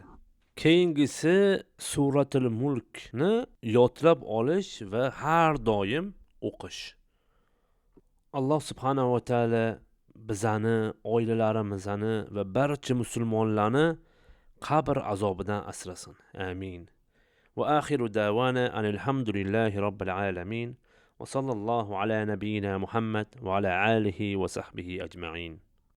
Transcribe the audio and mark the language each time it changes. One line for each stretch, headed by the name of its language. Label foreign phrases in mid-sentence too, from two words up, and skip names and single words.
Uzbek: Keyingisi suratul mulkni yodlab olish va har doim o'qish. Alloh
Arabic: سبحانه وتعالى
Uzbek: bizani, oilalarimizni va barcha musulmonlarni qabr azobidan asrasin. Amin.
Arabic: وآخر دعوانا الحمد لله رب العالمين. وصلى الله على نبينا محمد وعلى آله وصحبه أجمعين.